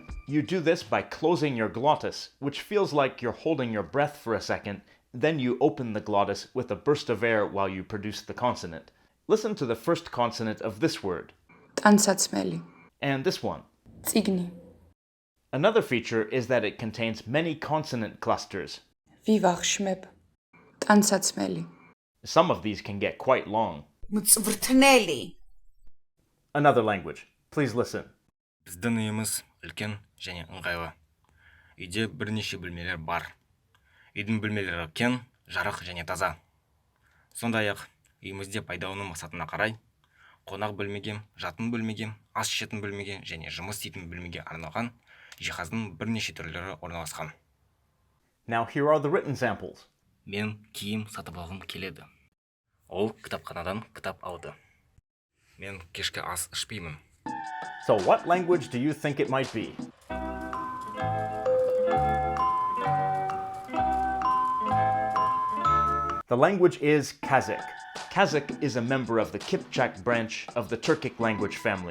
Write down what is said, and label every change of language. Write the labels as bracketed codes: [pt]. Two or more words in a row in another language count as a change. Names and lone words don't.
[en] You do this by closing your glottis, which feels like you're holding your breath for a second, then you open the glottis with a burst of air while you produce the consonant. Listen to the first consonant of this word. [ka] ტანსაცმელი. [en] And this one. [ka] წიგნი. [en] Another feature is that it contains many consonant clusters. [ka] ვივახშმებ. ტანსაცმელი. [en] Some of these can get quite long. [ka] მწვრთნელი. [en] Another language. Please listen. [kk] Біздің үйіміз үлкен және ыңғайлы. Үйде бірнеше бөлмелер бар. Үйдің бөлмелері кең, жарық және таза. Сондай-ақ үйімізде пайдалану мақсатына қарай қонақ бөлмеге, жатын бөлмеге, ас ішетін бөлмеге және жұмыс істейтін бөлмеге арналған жиһаздың бірнеше түрлері орналасқан. [en] Now here are the written samples. [kk] Мен киім сатып алғым келеді. Ол кітапханадан кітап алды. Мен кешкі ас ішпеймін. [en] So what language do you think it might be? The language is Kazakh. Kazakh is a member of the Kipchak branch of the Turkic language family.